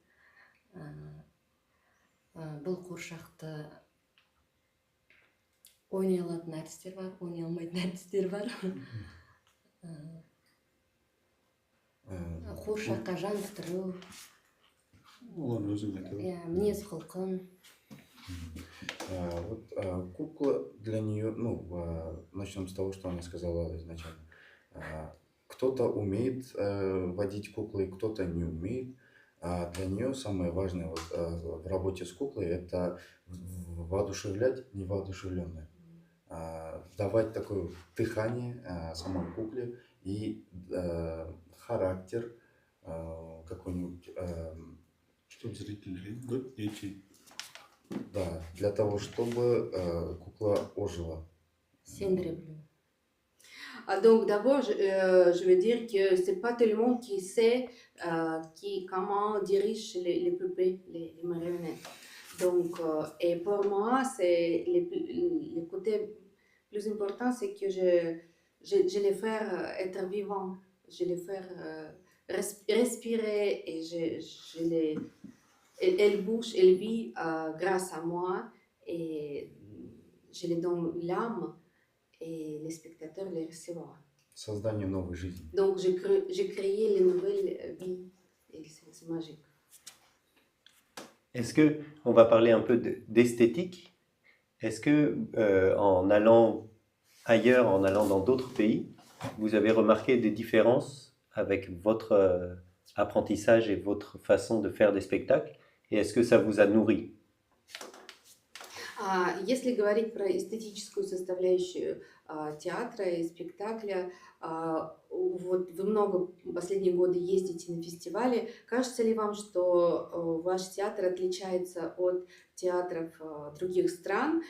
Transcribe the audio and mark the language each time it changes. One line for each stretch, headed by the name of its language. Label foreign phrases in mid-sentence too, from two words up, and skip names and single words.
Kazakh: Бұл қуыршақты ойнай алатын әртістер бар, ойнай алмайтын әртістер бар. Қуыршаққа жан бітіру, Олар өзің айтады. мінез құлқын.
Russian: Кукла для нее, начнем с того, что она сказала изначально. Кто-то умеет водить куклы, кто-то не умеет. Для нее самое важное в работе с куклой — это воодушевлять невоодушевленное. Давать такое дыхание самой кукле и характер какой-нибудь. Чтобы зрители, дети. Да, для того, чтобы кукла ожила.
Kazakh: Сендіре білу.
French: Donc d'abord, je veux dire que c'est pas tout le monde qui sait comment dirige les poupées, les marionnettes. Donc, et pour moi, c'est le côté plus important, c'est que je les fais être vivants, je les fais respirer et elle bouge, elle vit grâce à moi et je les donne l'âme. Et les spectateurs les recevront.
Russian: Создание новой жизни.
French: Donc j'ai créé les nouvelles vies et c'est magique. Est-ce que, on va parler un peu d'esthétique, est-ce que en allant ailleurs, en allant dans d'autres pays, vous avez remarqué des différences avec votre apprentissage et votre façon de faire des spectacles, et est-ce que ça vous a nourri?
Russian: Если говорить про эстетическую составляющую театра и спектакля, вот вы много последние годы ездите на фестивали. Кажется ли вам, что ваш театр отличается от театров других стран?